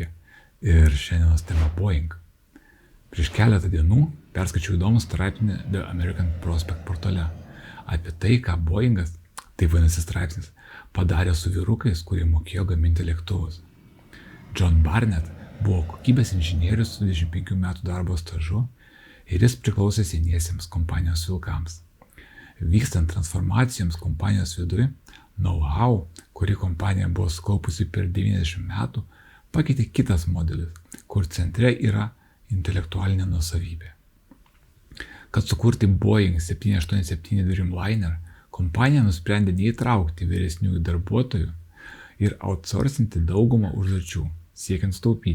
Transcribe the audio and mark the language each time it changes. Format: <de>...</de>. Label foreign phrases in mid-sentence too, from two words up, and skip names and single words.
<lt>Ir šiandienos tema Boeing. Prieš keletą dienų perskaičiau įdomų straipsnį The American Prospect portale apie tai, ką Boeingas, taip vadinasi straipsnis, padarė su vyrukais, kurie mokėjo gaminti lėktuvus. John Barnett buvo kokybės inžinierius su 25 metų darbo stažu ir jis priklausė seniesiems kompanijos vilkams. Vykstant transformacijoms kompanijos viduje, know-how, kurį kompanija buvo skaupusi per 90 metų, pakeitė kitas modelis, kur centre yra intelektualinė nuosavybė. Kad sukurti Boeing 787 Dreamliner, kompanija nusprendė neįtraukti vyresniųjų darbuotojų ir outsourcinti daugumą užduočių, siekiant staupyti.</lt>